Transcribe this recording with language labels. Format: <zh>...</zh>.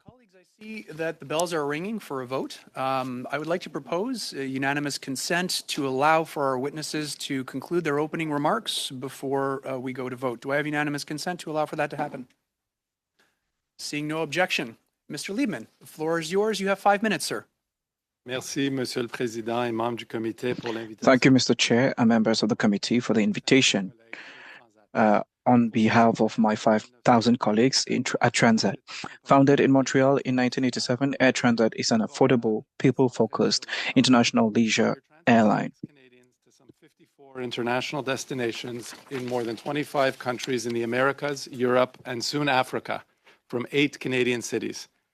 <en>Colleagues, I see that the bells are ringing for a vote. I would like to propose a unanimous consent to allow for our witnesses to conclude their opening remarks before we go to vote. Do I have unanimous consent to allow for that to happen? Seeing no objection. Mr. Liebman, the floor is yours. You have 5 minutes, sir.</en> <fr>Merci, Monsieur le Président et membres du comité pour l'invitation.</fr> <en>Thank you, Mr. Chair and members of the committee for the invitation. On behalf of my 5,000 colleagues at Transat. Founded in Montreal in 1987, Air Transat is an affordable, people-focused international leisure airline. Canadians to some 54 international destinations in more than 25 countries in the Americas, Europe, and soon Africa, from 8 Canadian cities.</en>